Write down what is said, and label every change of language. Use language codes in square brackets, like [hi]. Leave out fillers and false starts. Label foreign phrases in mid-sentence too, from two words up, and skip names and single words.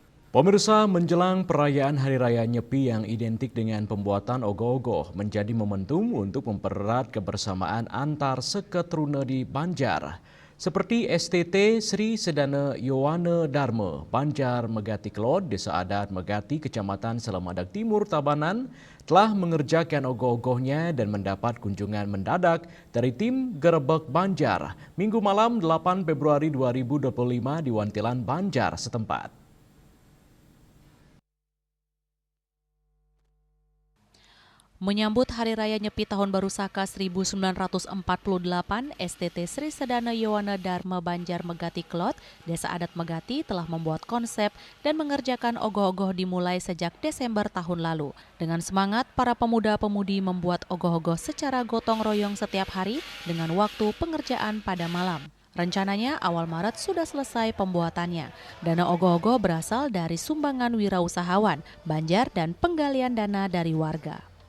[id] Pemirsa, menjelang perayaan Hari Raya Nyepi yang identik dengan pembuatan ogoh-ogoh menjadi momentum untuk mempererat kebersamaan antar seketruna di Banjar. Seperti STT Sri Sedana Yowana Dharma, Banjar Megati Kelot, Desa Adat Megati, Kecamatan Selamadak Timur, Tabanan, telah mengerjakan ogoh-ogohnya dan mendapat kunjungan mendadak dari tim Gerebek Banjar Minggu malam 8 Februari 2025 di Wantilan Banjar setempat. Menyambut Hari Raya Nyepi Tahun Baru Saka 1948, STT Sri Sedana Yowana Dharma Banjar Megati Kelot, Desa Adat Megati telah membuat konsep dan mengerjakan ogoh-ogoh dimulai sejak Desember tahun lalu. Dengan semangat, para pemuda-pemudi membuat ogoh-ogoh secara gotong royong setiap hari dengan waktu pengerjaan pada malam. Rencananya awal Maret sudah selesai pembuatannya. Dana ogoh-ogoh berasal dari sumbangan wirausahawan, Banjar dan penggalian dana dari warga.